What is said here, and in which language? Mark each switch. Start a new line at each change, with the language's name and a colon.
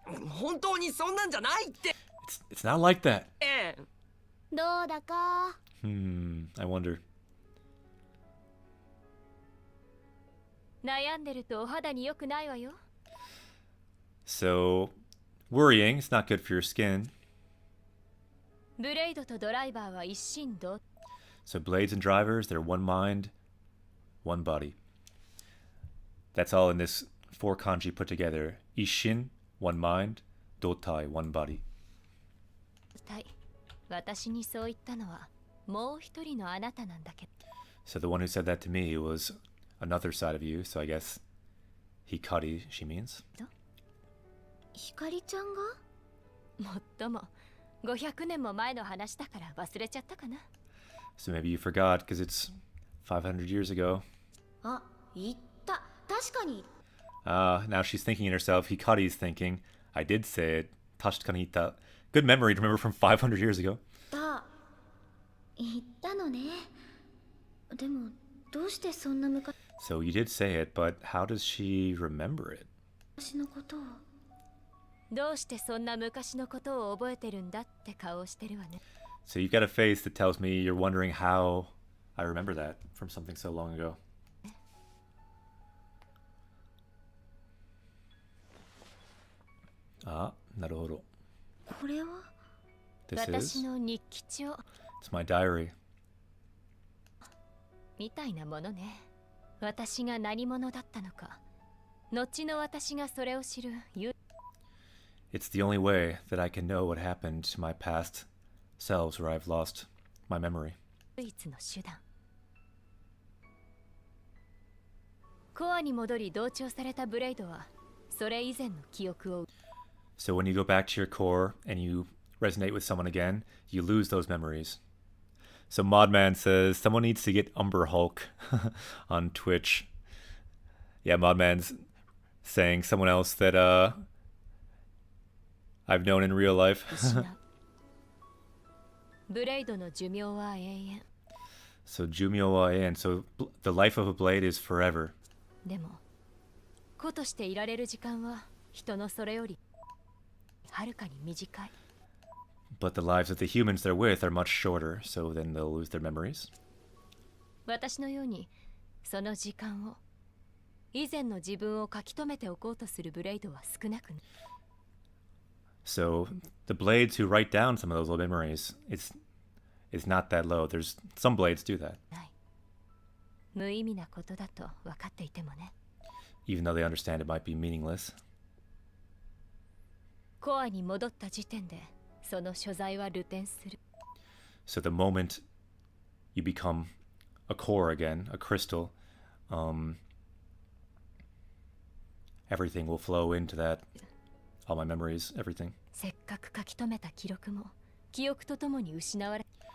Japanese: 本当にそんなんじゃないって。
English: It's not like that.
Japanese: どうだか。
English: I wonder.
Japanese: 悩んでるとお肌に良くないわよ。
English: So, worrying is not good for your skin.
Japanese: ブレイドとドライバーは一心同
English: So, blades and drivers, they're one mind, one body. That's all in this 4 kanji put together. Ishin, one mind, dotai, one body.
Japanese: 体。私にそう言ったのはもう一人のあなたなんだけど。
English: So, the one who said that to me was another side of you, so I guess Hikari, she means.
Japanese: ひかりちゃんがもっとも500年も前の話だから忘れちゃったかな。
English: So, maybe you forgot because it's 500 years ago.
Japanese: あ、言った。確かに。
English: Now she's thinking in herself. Hikari's thinking. I did say it.
Japanese: Tashikani hita.
English: Good memory to remember from 500 years ago.
Japanese: 言ったのね。でもどうしてそんな昔
English: So you did say it, but how does she remember it?
Japanese: のことを。どうしてそんな昔のことを覚えてるんだって顔をしてるわね。
English: So you've got a face that tells me you're wondering how I remember that from something so long ago.
Japanese: Ah, naruhodo. これは
English: This
Japanese: 私
English: is?
Japanese: の日記帳
English: It's my diary.
Japanese: みたいなものね。私が何者だったのか。後の私がそれを知る唯
English: It's the only way that I can know what happened to my past selves where I've lost my memory.
Japanese: 一の手段。コアに戻り同調されたブレイドはそれ以前の記憶を
English: So when you go back to your core and you resonate with someone again, you lose those memories. So Modman says someone needs to get Umber Hulk on Twitch. Yeah, Modman's saying someone else that I've known in real life.
Japanese: 失う。ブレイドの寿命は永遠。 So Jumyo wa en.
English: So the life of a blade is forever.
Japanese: でも子としていられる時間は人のそれよりはるかに短い。
English: But the lives of the humans they're with are much shorter, so then they'll lose their memories.
Japanese: 私のようにその時間を以前の自分を書き留めておこうとするブレイドは少なくない。
English: So the blades who write down some of those old memories, it's not that low. There's some blades do that,
Japanese: 無意味なことだと分かっていてもね。
English: even though they understand it might be meaningless.
Japanese: コアに戻った時点でその所在は流転する。
English: So the moment you become a core again, a crystal, everything will flow into that. All my memories, everything.
Japanese: せっかく書き留めた記録も記憶とともに失われ